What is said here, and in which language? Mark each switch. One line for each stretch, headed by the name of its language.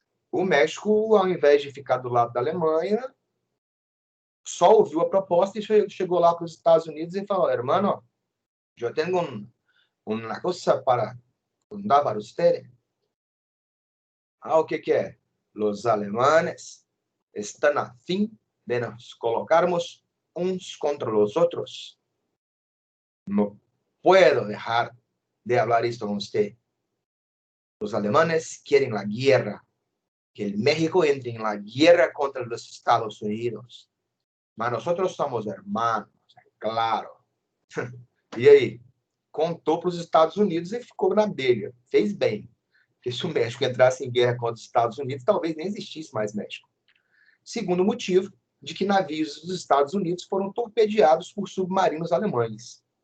Portuguese: O México, ao invés de ficar do lado da Alemanha, só ouviu a proposta e chegou lá para os Estados Unidos e falou: hermano, eu tenho uma coisa para contar para ustedes. O que é? Os alemanes estão a fim de nos colocarmos uns contra os outros.
Spanish: Não puedo dejar de hablar esto con usted. Los alemanes quieren la guerra, que el México entre en la guerra contra los Estados Unidos. Mas nosotros somos hermanos, claro.
Portuguese: E aí? Contou para os Estados Unidos e ficou na dele. Fez bem. Porque se o México entrasse em guerra contra os Estados Unidos, talvez nem existisse mais México. Segundo motivo, de que navios dos Estados Unidos foram torpedeados por submarinos alemães.